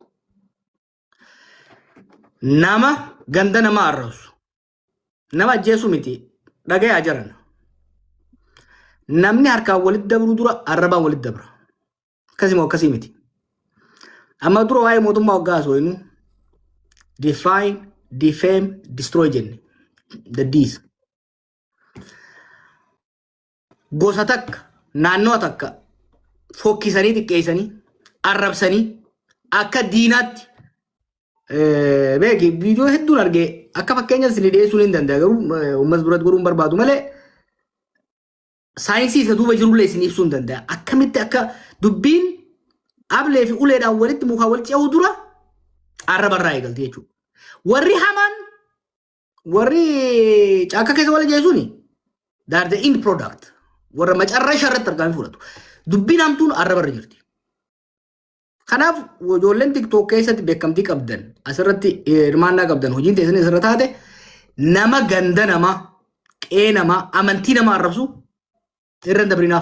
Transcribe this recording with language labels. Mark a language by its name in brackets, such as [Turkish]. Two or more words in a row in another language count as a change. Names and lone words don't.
[Oromo] Nama ganda nama arrabsu nama ajjeesu miti dhagayaa jiran namni harkaan walitti dabru dura arrabaan walitti dabra akkasimoo akkasii miti amma dura waa'ee mootummaa waggaa sooyinu [English] define defame destroy [Oromo] jenne [English] the D's [Oromo] gosa takka naannoo takka fokkisanii xiqqeessanii arrabsanii akka diinaatti beeki viidiyoo hedduun argee akka fakkeenyaatti isin dhiyeessuu hin danda'a garuu uummas biratti godhuun barbaadu malee saayinsii isa duuba jirullee isin ibsuu hin danda'a akkamitti akka dubbiin ablee fi uleedhaan walitti mukaa walitti ce'uu dura arrabarraa eegalti jechuudha. Warri hamaan warri caakka keessa wal jeesuuni daar [English] the end product [Oromo] warra macarraa ishaarratti argaman fudhatu dubbiin hamtuun arrabarra jirti. Kanaaf ijoolleen TikTok keessatti beekamtii qabdan asirratti hirmaannaa qabdan hojiin teessanii asirra taate nama ganda namaa qe'ee namaa amantii namaa arrabsu irra dabrinaaf.